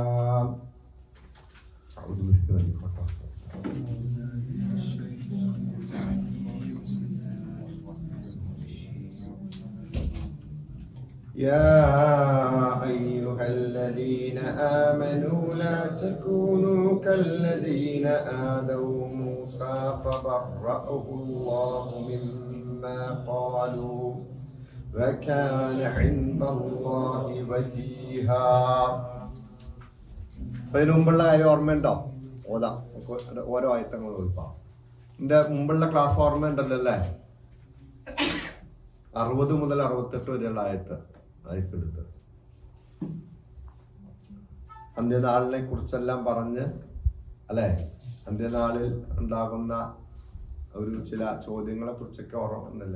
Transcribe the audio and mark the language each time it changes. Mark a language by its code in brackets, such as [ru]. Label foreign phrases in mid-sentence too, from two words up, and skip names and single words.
[ar] يا أيها الذين آمنوا لا تكونوا كالذين آذوا موسى فبرأه الله مما قالوا وكان عند الله وجيها. [ml] അതിന് മുമ്പുള്ള കാര്യം ഓർമ്മയുണ്ടോ? ഓതാം, ഓരോ ആയത്തങ്ങൾ ഓർക്കാം. എൻ്റെ മുമ്പുള്ള ക്ലാസ് ഓർമ്മയുണ്ടല്ലോ അല്ലേ? 60 മുതൽ 68 വരെയുള്ള ആയത്തെടുത്ത് അന്ത്യനാളിനെ കുറിച്ചെല്ലാം പറഞ്ഞ് അല്ലെ, അന്ത്യനാളിൽ ഉണ്ടാകുന്ന ഒരു ചില ചോദ്യങ്ങളെ കുറിച്ചൊക്കെ ഓർമ്മയുണ്ടല്ലേ?